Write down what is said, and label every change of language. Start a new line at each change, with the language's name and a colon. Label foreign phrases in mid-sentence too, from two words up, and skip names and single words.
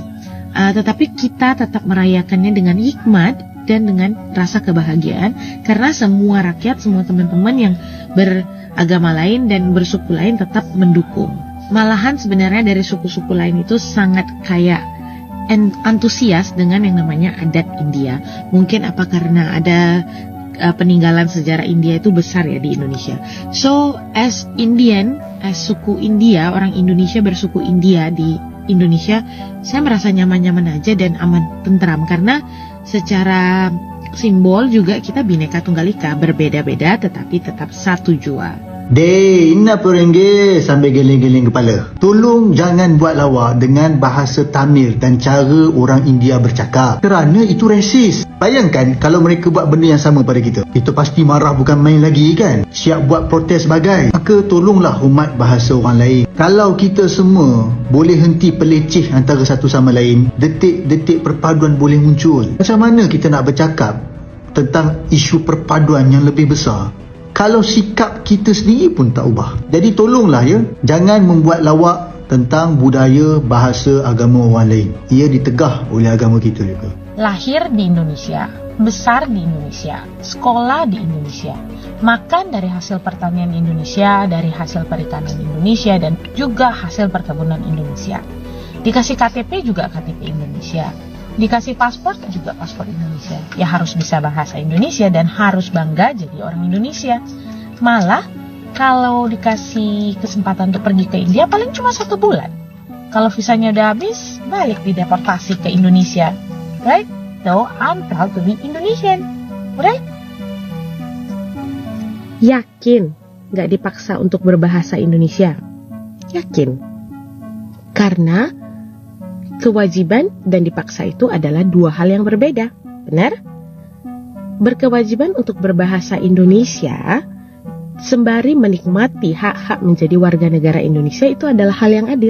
Indonesian: Tetapi kita tetap merayakannya dengan hikmat dan dengan rasa kebahagiaan karena semua rakyat, semua teman-teman yang beragama lain dan bersuku lain tetap mendukung. Malahan sebenarnya dari suku-suku lain itu sangat kayak antusias dengan yang namanya adat India. Mungkin apa karena ada peninggalan sejarah India itu besar ya di Indonesia.
English: So as Indian, as
Indonesian: suku India, orang Indonesia bersuku India di Indonesia, saya merasa nyaman-nyaman aja dan aman tentram karena secara simbol juga kita Bhinneka Tunggal Ika, berbeda-beda tetapi tetap satu jua. Inna perengge
Malay: sambil geleng-geleng kepala. Tolong jangan buat lawak dengan bahasa Tamil dan cara orang India bercakap. Kerana itu resis. Bayangkan kalau mereka buat benda yang sama pada kita. Kita pasti marah bukan main lagi kan. Siap buat protes bagai. Maka tolonglah hormat bahasa orang lain. Kalau kita semua boleh henti peleceh antara satu sama lain, detik-detik perpaduan boleh muncul. Macam mana kita nak bercakap tentang isu perpaduan yang lebih besar kalau sikap kita sendiri pun tak ubah? Jadi tolonglah ya, jangan membuat lawak tentang budaya, bahasa, agama orang lain. Ia ditegah oleh agama kita juga.
Indonesian: Lahir di Indonesia, besar di Indonesia, sekolah di Indonesia, makan dari hasil pertanian Indonesia, dari hasil perikanan Indonesia, dan juga hasil perkebunan Indonesia. Dikasih KTP juga KTP Indonesia, dikasih paspor juga paspor Indonesia. Ya harus bisa bahasa Indonesia dan harus bangga jadi orang Indonesia. Malah kalau dikasih kesempatan untuk pergi ke India paling cuma 1 bulan. Kalau visanya udah habis, balik dideportasi ke Indonesia.
English: Right? So, I'm proud to be Indonesian. Right?
Indonesian: Yakin gak dipaksa untuk berbahasa Indonesia? Yakin. Karena kewajiban dan dipaksa itu adalah 2 hal yang berbeda. Benar? Berkewajiban untuk berbahasa Indonesia sembari menikmati hak-hak menjadi warga negara Indonesia itu adalah hal yang adil.